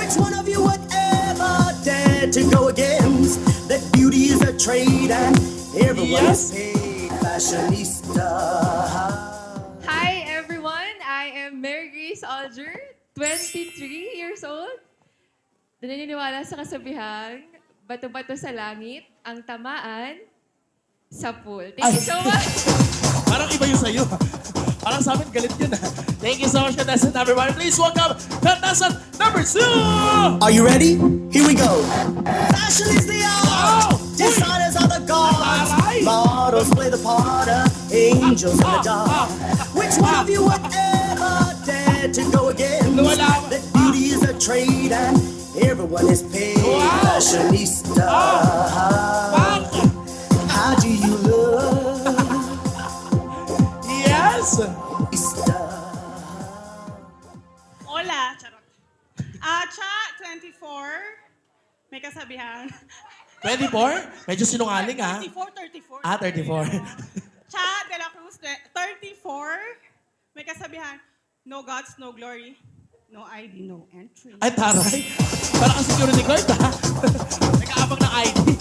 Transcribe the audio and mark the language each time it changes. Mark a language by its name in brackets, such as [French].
[English] Which one of you would ever dare to go against? That beauty is a trade and everyone is paid. Fashionista. Hi everyone, I am Mary Grace Alger, 23 years old. [Filipino] Naniniwala sa kasabihan, bato-bato sa langit, ang tamaan sa pool. [English] Thank you so much. [Filipino] Parang iba yung sa'yo. Parang sa amin, galit yun. [English] Thank you so much, contestant number 1. Please welcome contestant number 2! Are you ready? Here we go. Fashion is the art. Designers are the gods. Models play the part of angels in the dark. Which one of you would ever dare to go against? That beauty is a trade and everyone is paid. Fashionista. How do you look? Yes! [Filipino] Hola, charot. Cha, 24. May kasabihan. 24? Medyo sinungaling, 34. 34. Cha de la Cruz, 34. May kasabihan, [English] no gods, no glory. No ID, no entry. [Filipino] Ay, taray. Parang ang security guard, Nag-aabang ng ID.